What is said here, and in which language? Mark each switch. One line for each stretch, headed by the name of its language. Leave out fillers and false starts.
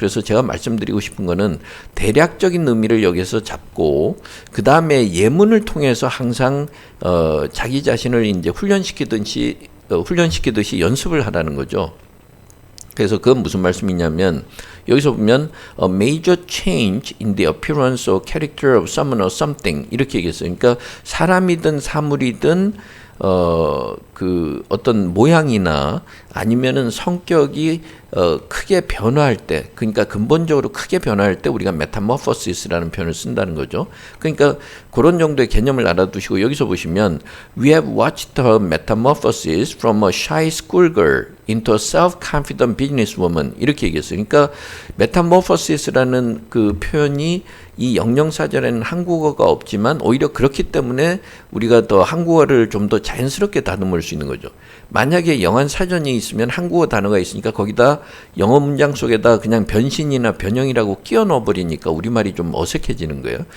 Korean: 그래서 제가 말씀드리고 싶은 거는 대략적인 의미를 여기서 잡고 그 다음에 예문을 통해서 항상 자기 자신을 이제 훈련시키듯이 연습을 하라는 거죠. 그래서 그건 무슨 말씀이냐면 여기서 보면
English: a major change in the appearance or character of someone or something
Korean: 이렇게 얘기했어요. 그러니까 사람이든 사물이든 그 어떤 모양이나 아니면은 성격이 크게 변화할 때, 그러니까 근본적으로 크게 변화할 때 우리가 metamorphosis라는 표현을 쓴다는 거죠. 그러니까 그런 정도의 개념을 알아두시고 여기서 보시면
English: we have watched her metamorphosis from a shy schoolgirl into a self-confident businesswoman
Korean: 이렇게 얘기했어요. 그러니까 metamorphosis라는 그 표현이 이 영영사전에는 한국어가 없지만 오히려 그렇기 때문에 우리가 더 한국어를 좀 더 자연스럽게 다듬을 수 있는 거죠. 만약에 영한 사전이 있으면 한국어 단어가 있으니까 거기다 영어 문장 속에다 그냥 변신이나 변형이라고 끼워 넣어 버리니까 우리말이 좀 어색해지는 거예요.